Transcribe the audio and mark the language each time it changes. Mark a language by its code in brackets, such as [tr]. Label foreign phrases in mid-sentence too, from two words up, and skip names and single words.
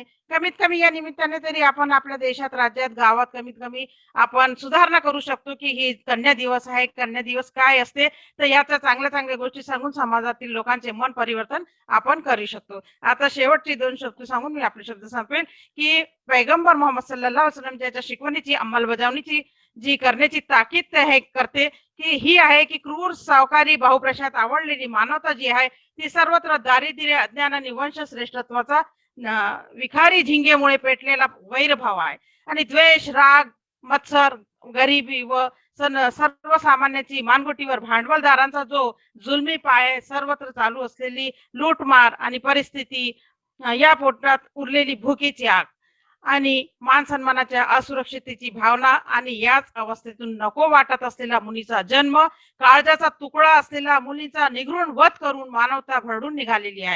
[mr] कमीत कमी या निमित्ताने तरी आपण आपल्या देशात, राज्यात, गावात कमीत कमी आपण सुधारणा करू शकतो की ही कन्या दिवस आहे. कन्या दिवस काय असते तर याच्या चांगल्या चांगल्या गोष्टी सांगून समाजातील लोकांचे मन परिवर्तन आपण करू शकतो. आता शेवटची 2 शब्द सांगून मी आपले शब्द संपवेन की पैगंबर मोहम्मद [ar] صلى الله عليه وسلم [mr] ज्याच्या शिकवणीची अंमलबजावणीची जी करण्याची ताकीद हे करते की ही आहे की क्रूर, सावकारी, बहुप्रशात आवडलेली मानवता जी आहे ती सर्वत्र दारिद्र्य, अज्ञान आणि वंश श्रेष्ठत्वाचा विखारी झिंगेमुळे पेटलेला वैरभाव आहे. आणि द्वेष, राग, मत्सर, गरिबी व सर्वसामान्याची मानगुटीवर भांडवलदारांचा जो जुलमी पाय सर्वत्र चालू असलेली लूटमार आणि परिस्थिती, या पोटात उरलेली भुकीची आग आणि मान सन्मानाच्या असुरक्षिततेची भावना आणि याच अवस्थेतून नको वाटत असलेला मुलीचा जन्म, काळजाचा तुकडा असलेला मुलीचा निघृण वध करून मानवता भरडून निघालेली आहे.